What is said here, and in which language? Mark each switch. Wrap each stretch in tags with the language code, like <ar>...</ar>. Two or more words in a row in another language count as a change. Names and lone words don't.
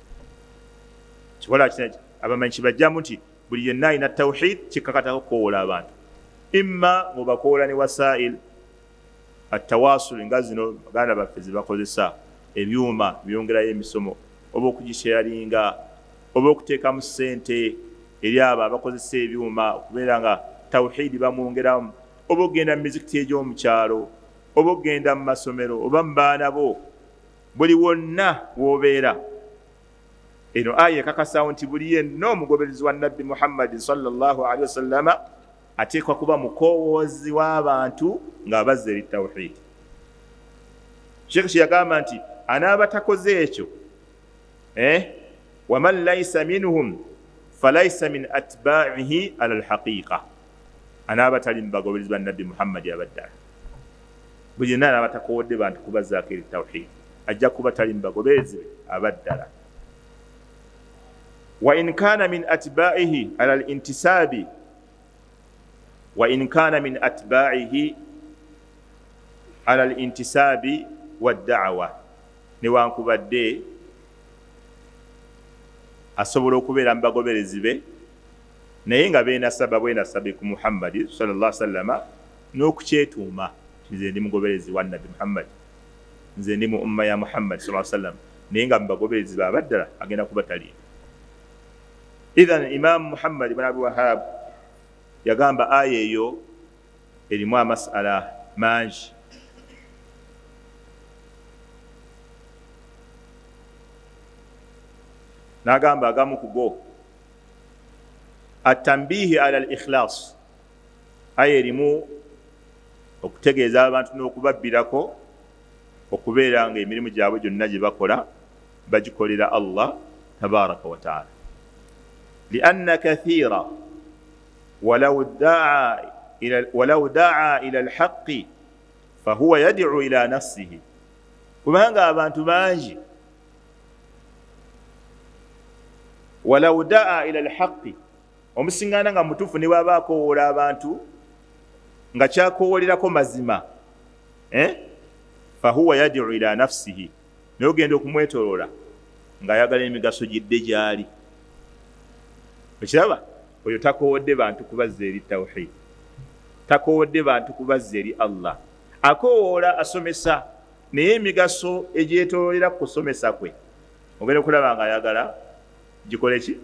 <lg>Kikola abamanyi kibajjamu nti buli yenna alina tawhid kikkakatako okukoowola abantu, imma mubakoola ne</lg> <ar>وسائل التواصل</ar> <lg>nga zino baganda baffe zebakozesa ebyuma byongerayo emisomo, oba okugisharinga, oba okuteekamu ssente eri abo abakozesa ebyuma okubeera nga tawhidi bamwongeramu, oba okugenda mu mizikiti egy'omukyalo, oba okugenda mu masomero, oba mu baana bo, buli wonna w'obeera. Eno aya ekakasawo nti buli yenna omugoberezi wa Nabbi Muhammad</lg> <ar>صلى الله عليه وسلم</ar> <lg>ateekwa kuba mukoowoozi w'abantu ng'abazza eri tawhid. Sheikh yagamba nti anaaba takoze ekyo,</lg> <ar>ومن ليس منهم فليس من أتباعه على الحقيقة,</ar> <lg>anaaba tali mu bagoberezi ba Nabbi Muhammad abaddala. Buli yenna anaaba takoowodde bantu kubazzaako eri tawhid, ajja kuba tali mu bagoberezi abaddala.</lg> <ar>وإن كان من أتباعه على الانتساب وإن كان من أتباعه على الانتساب والدعوى, newankubadde</ar> <lg>asobola okubeera mu bagoberezi be naye nga beenasaba ku Muhammad</lg> <ar>صلى الله عليه وسلم</ar> <lg>n'okukyetuuma nze ndi mugoberezi wa Nabbi Muhammad, nze ndi mu umma ya Muhammad</lg> <ar>صلى الله عليه وسلم,</ar> <lg>naye nga mu bagoberezi babaddala agenda kuba tali. Idhan Imam Muhammad ibn Abdul Wahhab yagamba aya eyo erimu amasala mangi. Nagamba agamu kugo</lg> <ar>التنبيه على الإخلاص,</ar> <lg>aya erimu okutegeeza abantu n'okubabbirako okubeera nga emirimu gyabwe gyonna gye bakola bagikolera Allah</lg> <ar>تبارك وتعالى. لأن كثيرا ولو دعا إلى الحق فهو يدعو إلى نفسه.</ar> <lg>kubanga abantu bangi</lg> <ar>ولو دعا إلى الحق,</ar> <lg>omusingana nga mutufu ne baba akoowola abantu nga kyakoowolerako mazima,</lg> <ar>فهو يدعو إلى نفسه,</ar> <lg>naye ogenda okumwetoloola ng'ayagala emigaso gidde gyali. Okiraba, oyo takoowodde bantu kubazza eri tawhid, takoowodde bantu kubazza eri Allah, akoowoola asomesa naye emigaso egyetoloolera ku kusomesa kwe ogenda okulaba ng'ayagala gikole ki?</lg>